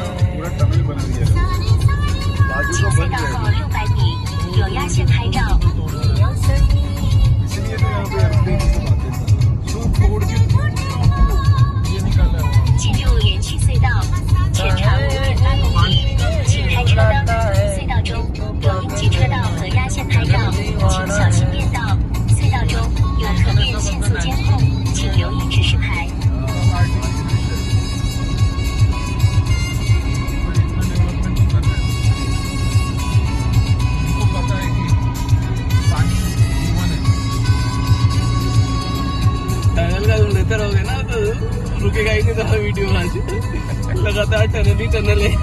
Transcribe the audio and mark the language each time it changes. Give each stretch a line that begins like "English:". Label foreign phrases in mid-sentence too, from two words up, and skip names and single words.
Hindi: पूरा टनल बना दिया है। बाजू को बंद है,
Chinese: 600 米有压线拍照。
Hindi: इसलिए तो यहाँ पे एयरप्लेन से आते हैं। ये निकाला है।
Chinese: 进入连续隧道，全长5.8公里，请开车灯。隧道中有应急车道和压线拍照，请小心变道。隧道中有可变限速监控，请留意指示牌。
Hindi: टनल का तुम लेते रहोगे ना तो रुकेगा ही नहीं तो वीडियो आज लगातार टनल ही टनल है।